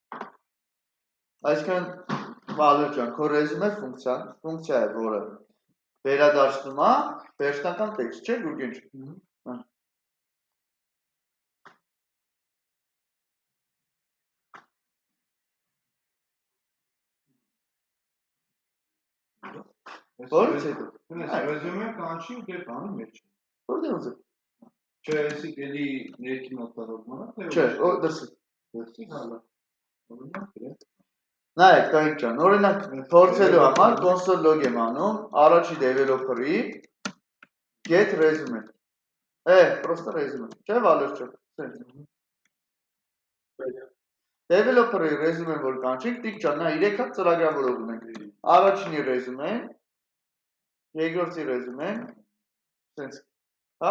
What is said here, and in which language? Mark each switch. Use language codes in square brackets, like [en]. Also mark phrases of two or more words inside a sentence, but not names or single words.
[hy] Այսքան Վալեր ջան, քո ռեզումե ֆունկցիա է, որը վերադարձնում է վերջնական տեքստ, չէ՞ Գուրգեն ջան։ Որից հետո։ Ռեզյումեն կանչին դե բանի մեջ։ Որտե՞ղ ուզում։ Չէ, էսի էլի ներքին օգտագործման է, Չէ, դրսի։ դրսի հալա։ Օրինակ դե։ Նայեք, Տանիկ ջան, օրինակ փորձելու համար [en] console log [hy] եմ անում, առաջի developer-ի [en] get resume։ [hy] Просто resume։ Չէ, Վալեր ջան, սենց։ Developer-ի resume որ կանչենք, Տիկ ջան, նա 3 հատ ծրագրավորող ունենք։ Առաջինի resume, երկրորդի resume, սենց։ Հա?